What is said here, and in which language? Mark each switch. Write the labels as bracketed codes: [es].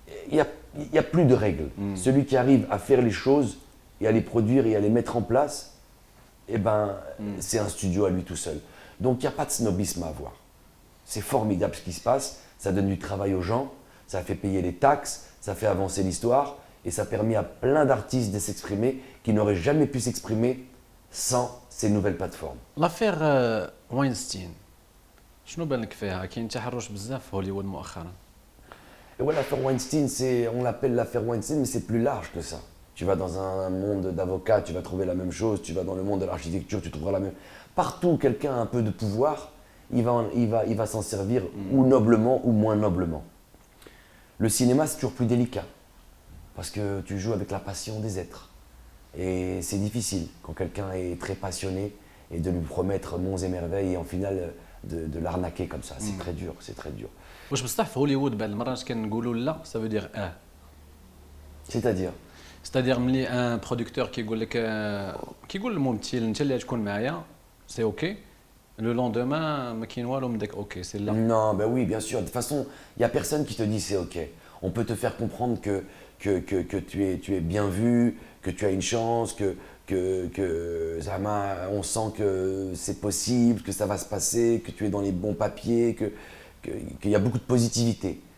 [fr] Il n'y a plus de règles. Celui qui arrive à faire les choses et à les produire et à les mettre en place, eh ben, c'est un studio à lui tout seul. Donc il n'y a pas de snobisme à avoir. C'est formidable ce qui se passe. Ça donne du travail aux gens, ça fait payer les taxes, ça fait avancer l'histoire et ça permet à plein d'artistes de s'exprimer qui n'auraient jamais pu s'exprimer sans ces nouvelles plateformes. [ar] L'affaire Weinstein, شنو بان لك فيها؟ كاين تحرش بزاف في هوليوود مؤخرا. [fr] Et ouais, l'affaire Weinstein, on l'appelle l'affaire Weinstein, mais c'est plus large que ça. Tu vas dans un monde d'avocats, tu vas trouver la même chose. Tu vas dans le monde de l'architecture, tu trouveras la même. Partout où quelqu'un a un peu de pouvoir, il va s'en servir ou noblement ou moins noblement. Le cinéma, c'est toujours plus délicat parce que tu joues avec la passion des êtres. Et c'est difficile quand quelqu'un est très passionné et de lui promettre monts et merveilles et en final de l'arnaquer comme ça. C'est très dur, c'est très dur. [ar] واش بصح في هوليوود بعض المرات كنقولوا لا [fr] ça veut dire C'est-à-dire [ar] c'est-à-dire ملي ان برودكتور كيقول لك كيقول للممثل انت اللي تكون معايا سي اوكي [fr] le lendemain [ar] ما كاين والو من داك اوكي سي لا. [fr] Non, ben oui, bien sûr. De toute façon, il n'y a personne qui te dit c'est ok. On peut te faire comprendre que tu es bien vu, que tu as une chance, Zama, on sent que c'est possible, que ça va se passer, que tu es dans les bons papiers, qu'il y a beaucoup de positivité.